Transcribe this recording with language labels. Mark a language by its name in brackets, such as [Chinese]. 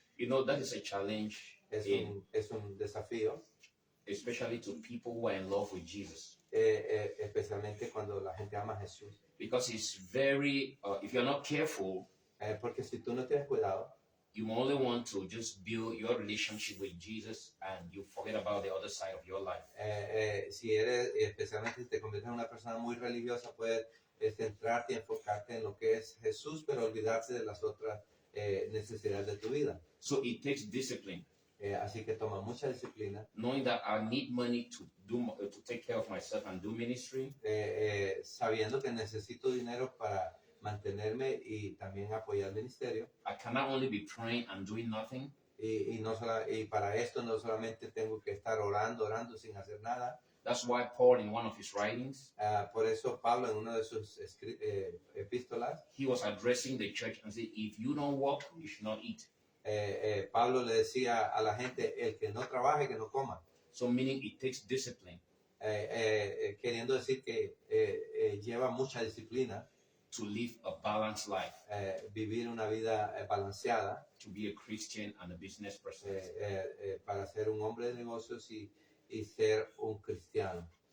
[English] You know, that is a challenge, [Spanish] Es un desafío, [English] especially to people who are in love with Jesus. [Spanish] especialmente cuando la gente ama a Jesús. [English] Because it's very, if you're not careful, [Spanish] Porque si tú no tienes cuidado, [English] you only want to just build your relationship with Jesus and you forget about the other side of your life. [Spanish] si eres, especialmente si te conviertes en una persona muy religiosa, puedes centrarte y enfocarte en lo que es Jesús, pero olvidarte de las otras necesidades de tu vida. [English] So it takes discipline, [Spanish] Así que toma mucha disciplina, [English] knowing that I need money to take care of myself and do ministry. [Spanish] sabiendo que necesito dinero para mantenerme y también apoyar el ministerio. [English] I cannot only be praying and doing nothing. [Spanish] y para esto no solamente tengo que estar orando sin hacer nada. [English] That's why Paul, in one of his writings, [Spanish] Por eso Pablo en una de sus epístolas, [English] he was addressing the church and said, if you don't work, you should not eat. [Spanish] Pablo le decía a la gente, el que no trabaje, que no coma. [English] So meaning it takes discipline [Spanish] Queriendo decir que lleva mucha disciplina [English] to live a balanced life, [Spanish] vivir una vida balanceada [English] to be a Christian and a business person. [Spanish] para ser un hombre de negocios y ser un cristiano.